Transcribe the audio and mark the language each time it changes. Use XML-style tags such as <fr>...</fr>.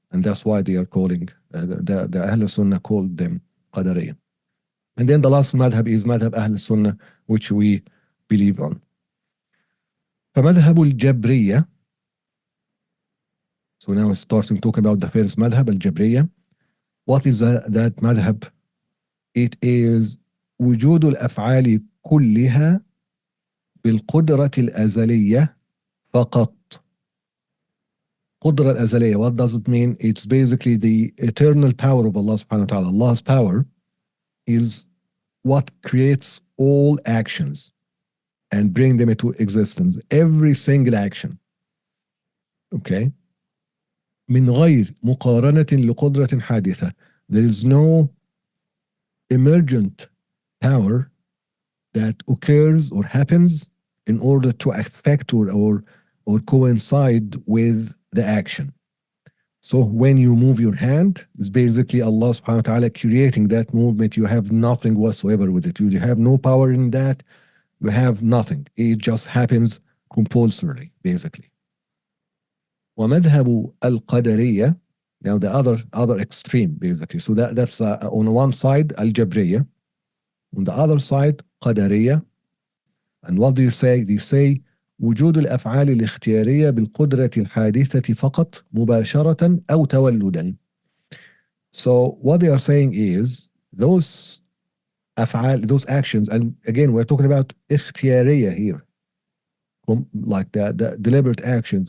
<en>And that's why they are calling, the Ahl Sunnah called them Qadariyah. And then the last madhab is madhab Ahl Sunnah, which we believe on.</en> <ar>فمذهب الجبرية.</ar> <en>So now we're starting talking about the first madhab, al-Jabriyah. What is that madhab? It is</en> <ar>وجود الأفعال كلها بالقدرة الأزلية فقط. قدرة الأزلية,</ar> <en>what does it mean? It's basically the eternal power of Allah subhanahu wa ta'ala. Allah's power is what creates all actions and bring them into existence. Every single action. Okay?</en> <ar>من غير مقارنة لقدرة حادثة.</ar> <en>There is no emergent power that occurs or happens in order to affect or coincide with the action. So when you move your hand, it's basically Allah subhanahu wa ta'ala creating that movement. You have nothing whatsoever with it. You have no power in that. You have nothing. It just happens compulsorily, basically.</en> <ar>ومذهب القدرية,</ar> <en>now the other extreme, basically. So that's on one side, al-Jabriyya. On the other side, قدرية. And what do you say? They say</en> <ar>وجود الأفعال الاختيارية بالقدرة الحادثة فقط مباشرة أو تولدا.</ar> <en>So what they are saying is those أفعال, those actions, and again we're talking about اختيارية here, like the deliberate actions.</en>